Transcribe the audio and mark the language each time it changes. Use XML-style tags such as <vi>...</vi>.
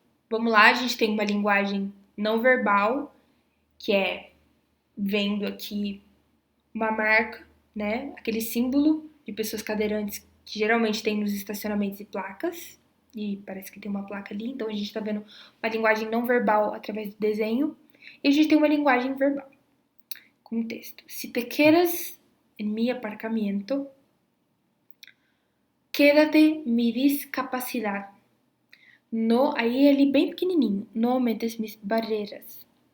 <pt>Vamos lá, a gente tem uma linguagem não verbal, que é vendo aqui uma marca, né? Aquele símbolo de pessoas cadeirantes que geralmente tem nos estacionamentos e placas. E parece que tem uma placa ali, então a gente tá vendo uma linguagem não verbal através do desenho. E a gente tem uma linguagem verbal, com texto.</pt> <es>Se te quedas en mi aparcamiento, quédate mi discapacidad.</es> <pt>No, aí ele bem pequenininho.</pt> <es>No aumentes mis barreiras.</es>